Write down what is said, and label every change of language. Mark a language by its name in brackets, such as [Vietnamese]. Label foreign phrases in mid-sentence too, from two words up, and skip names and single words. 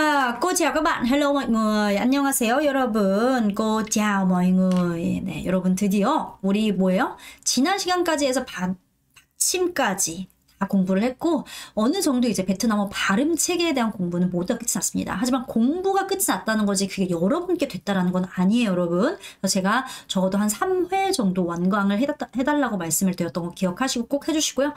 [Vietnamese] Cô chào các bạn. Hello mọi người. [Korean] 안녕하세요, 여러분. [Vietnamese] Cô chào mọi người. [Korean] 네, 여러분 드디어 우리 뭐예요? 지난 시간까지 해서 받침까지 다 공부를 했고 어느 정도 이제 베트남어 발음 체계에 대한 공부는 모두 끝이 났습니다. 하지만 공부가 끝이 났다는 거지 그게 여러분께 됐다라는 건 아니에요, 여러분. 그래서 제가 적어도 한 3회 정도 완강을 해달라고 말씀을 드렸던 거 기억하시고 꼭 해주시고요.